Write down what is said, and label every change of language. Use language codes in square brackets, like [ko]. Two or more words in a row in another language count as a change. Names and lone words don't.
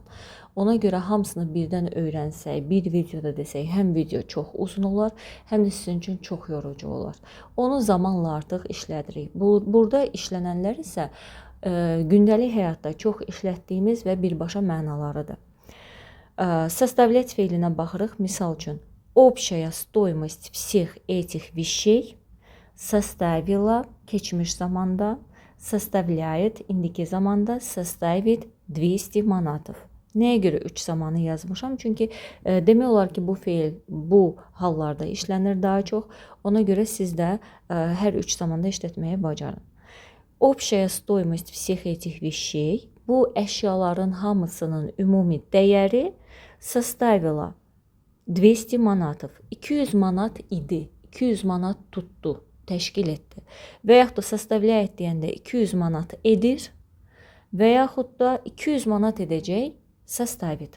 [az] Ona görə hamısını birdən öyrənsək, bir videoda desək, həm video çox uzun olar, həm də sizin üçün çox yorucu olar. Onu zamanla artıq işlədirik. Burada işlənənlər isə gündəlik həyatda çox işlətdiyimiz və birbaşa mənalarıdır. Составлять feilinə baxırıq. Misal üçün, [ru] общая стоимость всех этих вещей составила [az] keçmiş zamanda, [ru] составляет [az] indiki zamanda, [ru] составит 200 manatov. [az] Nəyə görə 3 zamanı yazmışam? Çünki demək olar ki, bu feil bu hallarda işlənir daha çox. Ona görə siz də hər 3 zamanda işlətməyi bacarın. [ru] Общая стоимость всех этих вещей, [az] bu əşyaların hamısının ümumi dəyəri [ru] составила 200 manatov. [az] 200 manat idi. 200 manat tutdu, təşkil etdi. Və yaxud da составляет deyəndə 200 manat edir və yaxud da 200 manat edəcək составит.